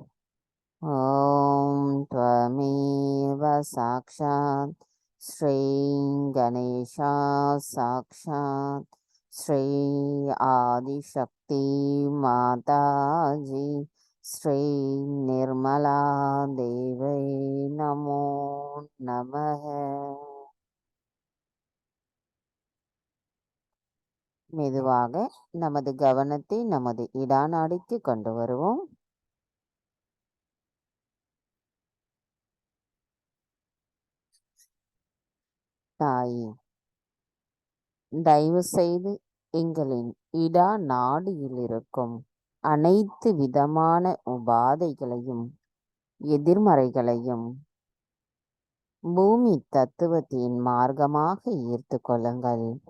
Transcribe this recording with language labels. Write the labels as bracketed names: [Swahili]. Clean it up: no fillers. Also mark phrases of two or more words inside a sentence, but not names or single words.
[Sanskrit] ॐ त्वमेव साक्षात् श्री गणेशा साक्षात् श्री आदिशक्ति माताजी श्री निर्मला देवै नमो नमः। [Tamil] மெதுவாக நமது கவனத்தை நமது இடாநாடிக்கு கொண்டு வருவோம். தாயே, தயவு செய்து எங்களின் இடா நாடியில் இருக்கும் அனைத்து விதமான உபாதைகளையும் எதிர்மறைகளையும் பூமி தத்துவத்தின் மார்க்கமாக ஈர்த்து கொள்ளுங்கள்.